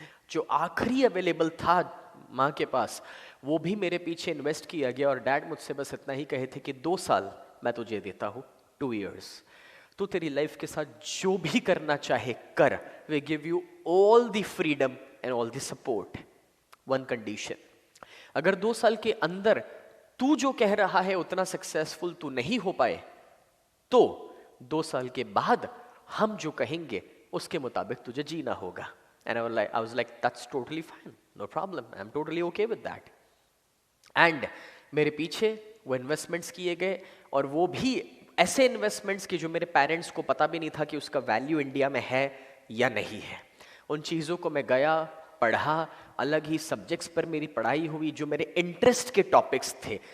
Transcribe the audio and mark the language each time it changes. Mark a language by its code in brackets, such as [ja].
[hi] जो आखिरी अवेलेबल था माँ के पास वो भी मेरे पीछे इन्वेस्ट किया गया और डैड मुझसे बस इतना ही कहे थे कि 2 साल मैं तुझे देता हूँ, [en] 2 years, [hi] तू तेरी लाइफ के साथ जो भी करना चाहे कर, [en] we give you all the freedom and all the support, one condition, [hi] अगर 2 साल के अंदर तू जो कह रहा है उतना सक्सेसफुल तू नहीं हो पाए तो 2 साल के बाद हम जो कहेंगे उसके मुताबिक तुझे जीना होगा। [en] And I was like, that's totally fine, no problem, I'm totally okay with that. [hi] And मेरे पीछे वो इन्वेस्टमेंट्स किए गए और वो भी ऐसे इन्वेस्टमेंट्स की जो मेरे पेरेंट्स को पता भी नहीं था कि उसका वैल्यू इंडिया में है या नहीं है। उन चीज़ों को मैं गया, पढ़ा, अलग ही सब्जेक्ट्स पर मेरी पढ़ाई हुई जो मेरे इंटरेस्ट के टॉपिक्स थे।